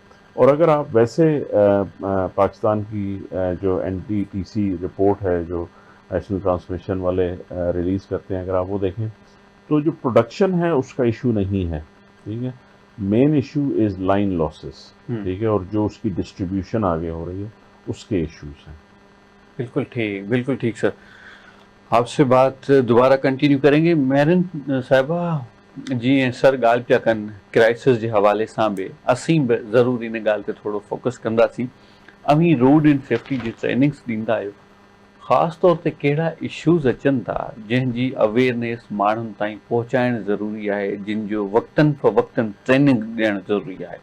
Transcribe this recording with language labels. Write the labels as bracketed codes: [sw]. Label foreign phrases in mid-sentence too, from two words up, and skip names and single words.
[ur] اور اگر آپ ویسے پاکستان کی جو NTPC رپورٹ ہے جو [en] National Transmission [ur] والے ریلیز کرتے ہیں, اگر آپ وہ دیکھیں تو جو پروڈکشن ہے اس کا ایشو نہیں ہے. ٹھیک ہے, [en] main issue is line losses. [ur] ٹھیک ہے, اور جو اس کی ڈسٹریبیوشن آگے ہو رہی ہے اس کے ایشوز ہیں. بالکل ٹھیک, بالکل ٹھیک سر. آپ سے بات دوبارہ کنٹینیو کریں گے. [sd] میرن صاحبہ جی سر ॻाल्हि पिया कनि क्राइसिस जे हवाले सां बि, असीं बि ज़रूरु इन ॻाल्हि ते थोरो फोकस कंदासीं. अवी [en] road and safety [sd] जी ट्रेनिंग्स ॾींदा आहियो, ख़ासि तौर ते कहिड़ा इश्यूज़ अचनि था जंहिंजी अवेयरनेस माण्हुनि ताईं पहुचाइणु ज़रूरी आहे, जिन जो वक़्तनि फ़वक़्तनि ट्रेनिंग ॾियणु ज़रूरी आहे?